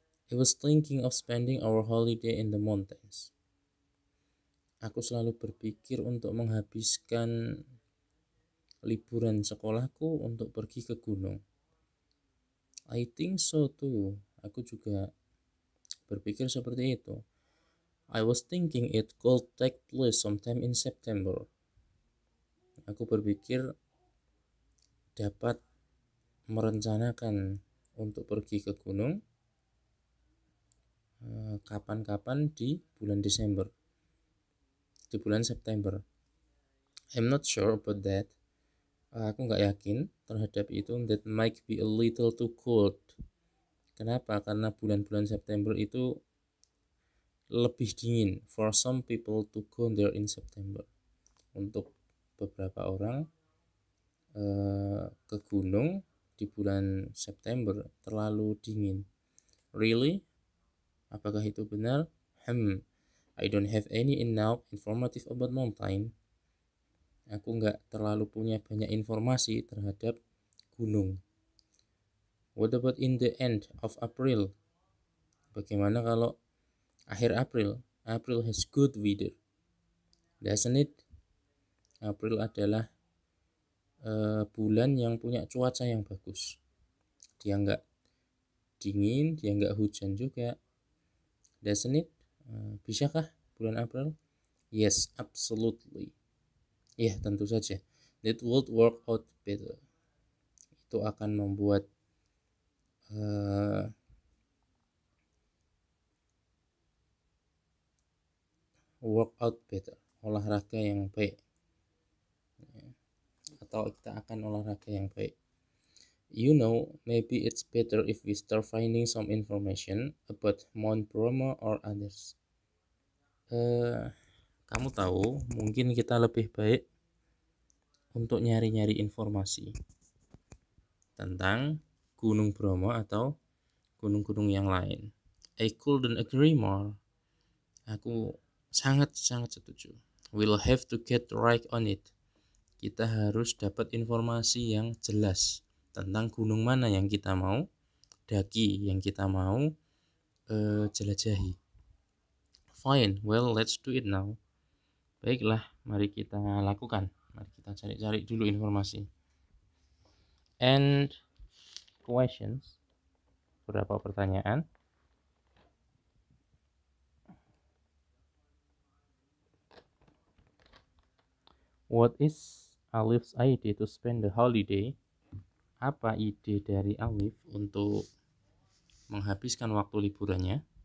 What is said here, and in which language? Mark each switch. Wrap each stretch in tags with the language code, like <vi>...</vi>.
<en>I was thinking of spending our holiday in the mountains.</en> <id>Aku selalu berpikir untuk menghabiskan liburan sekolahku untuk pergi ke gunung.</id> <en>I think so too.</en> <id>Aku juga berpikir seperti itu.</id> <en>I was thinking it could take place sometime in September.</en> <id>Aku berpikir dapat merencanakan untuk pergi ke gunung kapan-kapan di bulan Desember, di bulan September.</id> <en>I'm not sure about that.</en> <id>Aku nggak yakin terhadap itu.</id> <en>That might be a little too cold.</en> <id>Kenapa? Karena bulan-bulan September itu lebih dingin.</id> <en>For some people to go there in September.</en> <id>Untuk beberapa orang ke gunung di bulan September terlalu dingin.</id> <en>Really?</en> <id>Apakah itu benar?</id> <en>I don't have any enough informative about mountain.</en> <id>Aku nggak terlalu punya banyak informasi terhadap gunung.</id> <en>What about in the end of April?</en> <id>Bagaimana kalau akhir April?</id> <en>April has good weather. Doesn't it?</en> <id>April adalah bulan yang punya cuaca yang bagus. Dia nggak dingin, dia nggak hujan juga.</id> <en>Doesn't it?</en> <id>Bisakah bulan April?</id> <en>Yes, absolutely.</en> <id>Ya, tentu saja.</id> <en>That would work out better.</en> <id>Itu akan membuat</id> <en>work out better,</en> <id>olahraga yang baik, atau kita akan olahraga yang baik.</id> <en>You know, maybe it's better if we start finding some information about Mount Bromo or others.</en> <id>Kamu tahu, mungkin kita lebih baik untuk nyari-nyari informasi tentang Gunung Bromo atau gunung-gunung yang lain.</id> <en>I couldn't agree more.</en> <id>Aku sangat-sangat setuju.</id> <en>We'll have to get right on it.</en> <id>Kita harus dapat informasi yang jelas tentang gunung mana yang kita mau daki, yang kita mau jelajahi.</id> <en>Fine, well let's do it now.</en> <id>Baiklah, mari kita lakukan. Mari kita cari-cari dulu informasi.</id> <en>And questions.</en> <id>Beberapa pertanyaan.</id> <en>What is Alif's idea to spend the holiday?</en> <id>Apa ide dari Alif untuk menghabiskan waktu liburannya?</id>